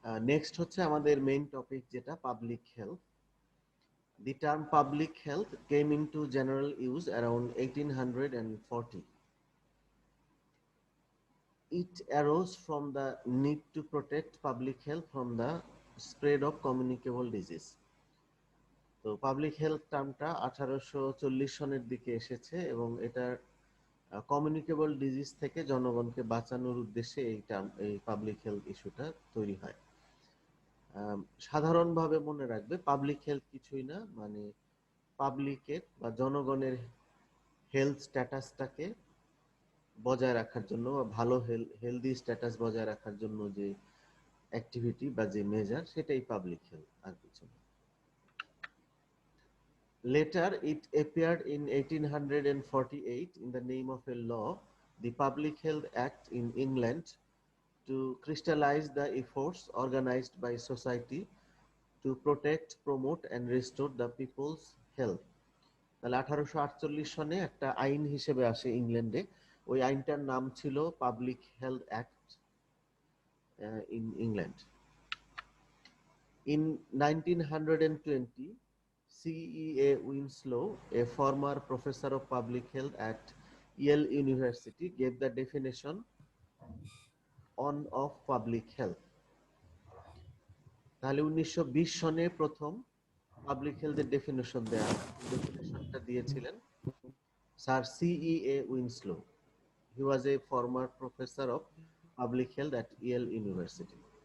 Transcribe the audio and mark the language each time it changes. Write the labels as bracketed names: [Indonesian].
[Bangla] Next হচ্ছে আমাদের main topic, যেটা public health. [English] The term public health came into general use around 1840. It arose from the need to protect public health from the spread of communicable disease. [Bangla] তো public health টার্মটা 1840 সনের দিকে এসেছে এবং এটার communicable disease থেকে জনগণকে বাঁচানোর উদ্দেশ্যে এই পাবলিক হেলথ ইস্যুটা তৈরি হয়। সাধারণভাবে মনে রাখবে, পাবলিক হেলথ কিছুই না, মানে পাবলিকের বা জনগণের হেলথ স্ট্যাটাসটাকে বজায় রাখার জন্য বা ভালো হেলদি স্ট্যাটাস বজায় রাখার জন্য যে অ্যাক্টিভিটি বা যে মেজার, সেটাই পাবলিক হেলথ, আর কিছু না। [English] Later it appeared in 1848 in the name of a law, the Public Health Act in England, to crystallize the efforts organized by society to protect, promote and restore the people's health. [Bangla] তাহলে 1848 সনে একটা আইন হিসেবে আসে ইংল্যান্ডে। ওই আইনটার নাম ছিল public health act in England. [English] In 1920, CEA Winslow, a former professor of public health at Yale University, gave the definition of public health. [Bangla] তাহলে 1920 সনে প্রথম পাবলিক হেলথের ডেফিনেশনটা দিয়েছিলেন sir CEA উইনস্লো. [English] He was a former professor of public health at Yale University.